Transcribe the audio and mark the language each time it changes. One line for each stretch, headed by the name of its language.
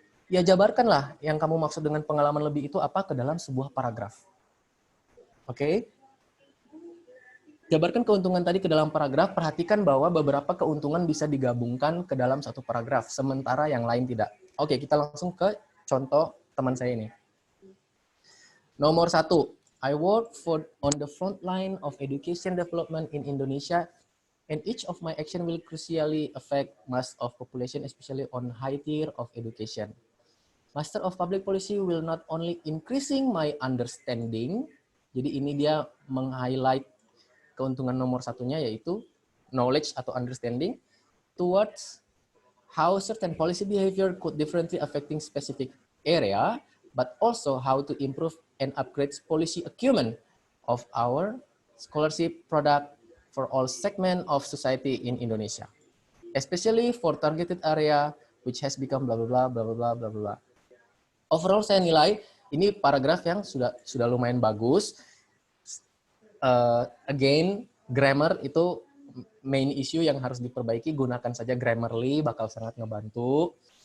Indonesian: Ya jabarkanlah yang kamu maksud dengan pengalaman lebih itu apa ke dalam sebuah paragraf. Oke? Jabarkan keuntungan tadi ke dalam paragraf, perhatikan bahwa beberapa keuntungan bisa digabungkan ke dalam satu paragraf, sementara yang lain tidak. Oke, kita langsung ke contoh teman saya ini.
English: Nomor 1, I work on the front line of education development in Indonesia, and each of my action will crucially affect mass of population, especially on high tier of education. Master of Public Policy will not only increasing my understanding,
Indonesian: jadi ini dia meng-highlight keuntungan nomor satunya yaitu knowledge atau understanding towards
English: how certain policy behavior could differently affecting specific area, but also how to improve and upgrade policy acumen of our scholarship product for all segment of society in Indonesia, especially for targeted area which has become blah blah blah blah blah blah blah.
Indonesian: Overall saya nilai ini paragraf yang sudah lumayan bagus. Again, grammar itu main issue yang harus diperbaiki. Gunakan saja Grammarly, bakal sangat ngebantu.